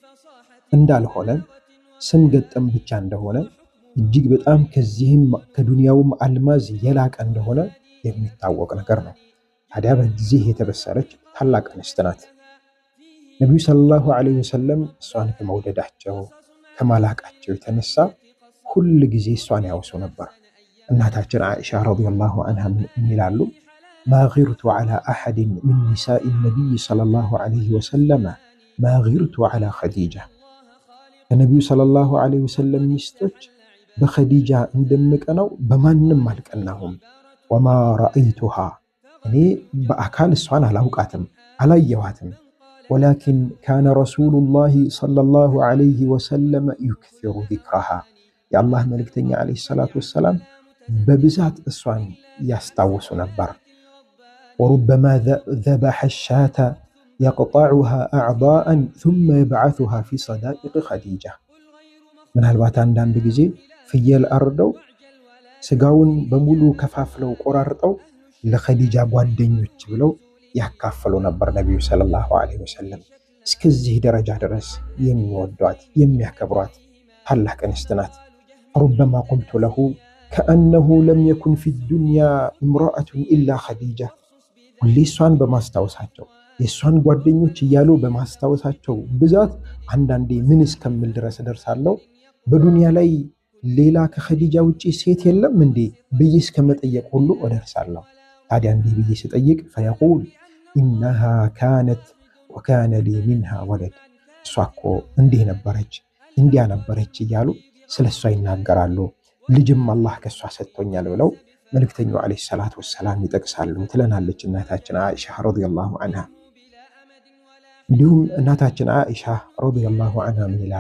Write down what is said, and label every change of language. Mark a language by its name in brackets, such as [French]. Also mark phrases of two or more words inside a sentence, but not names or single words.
[Amharic] እንዳልሆነ ስም ገጠም ብቻ እንደሆነ እጅግ በጣም ከዚህም ከዱንያውም አልማዝ የላቀ እንደሆነ የሚታወቅ ነገር ነው። ታዲያ በዚህ የተበሰረች ታላቅ እንስት ናት። ነብዩ [Arabic] صلى الله عليه وسلم [Amharic] እሷን ከመውደዳቸው ከማላቃቸው የተነሳ ሁል ጊዜ እሷን ያወሱ ነበር። እናታችን ዓኢሻ [Arabic] رضي الله عنها [Amharic] ይላሉ [Arabic] ما غرت على أحد من نساء النبي صلى الله عليه وسلم ما غرت على خديجة النبي صلى الله عليه وسلم [Amharic] ሚስቶች በኸዲጃ እንደምቀናው በማንም አልቀናሁም። [Arabic] وما رأيتها [Amharic] እኔ በአካል እሷን አላውቃትም አላየኋትም [Arabic] ولكن كان رسول الله صلى الله عليه وسلم يكثر ذكرها [Amharic] የአላህ መልእክተኛ [Arabic] عليه الصلاة والسلام [Amharic] በብዛት እሷን ያስታውሱ ነበር። [Arabic] وربما ذبح الشاة يقطعها أعضاء ثم يبعثها في صدائق خديجة [Amharic] ምናልባት አንዳንድ ጊዜ ፍየል አርደው ስጋውን በሙሉ ከፋፍለው ቆራርጠው ለኸዲጃ ጓደኞች ብለው ያካፈሉ ነበር ነብዩ [Arabic] صلى الله عليه وسلم። [Amharic] እስከዚህ ደረጃ ድረስ የሚወዷት የሚያከብሯት ታላቅ እንስት ናት። [Arabic] ربما قلت له كأنه لم يكن في الدنيا امرأة إلا خديجة [Amharic] ሁሌ እሷን በማስታወሳቸው የእሷን ጓደኞች እያሉ በማስታወሳቸው ብዛት አንዳንዴ ምን እስከምል ድረስ ደርሳለሁ በዱንያ ላይ ሌላ ከኸዲጃ ውጪ ሴት የለም እንዴ ብዬ እስከመጠየቅ ሁሉ እደርሳለሁ። ታዲያ እንዲህ ብዬ ስጠይቅ [Arabic] فيقول إنها كانت وكان لي منها ولد [Amharic] እሷ እኮ እንዲህ ነበረች እንዲያ ነበረች እያሉ ስለሷ ይናገራሉ። ልጅም አላህ ከሷ ሰጥቶኛል ብለው መልእክተኛው [Arabic] عليه الصلاة والسلام [Amharic] ይጠቅሳሉ ትለናለች እናታችን ዓኢሻ [Arabic] رضي الله عنها። [Amharic] እንዲሁም እናታችን ዓኢሻ [Arabic] رضي الله عنها [Amharic] ምን ይላሉ?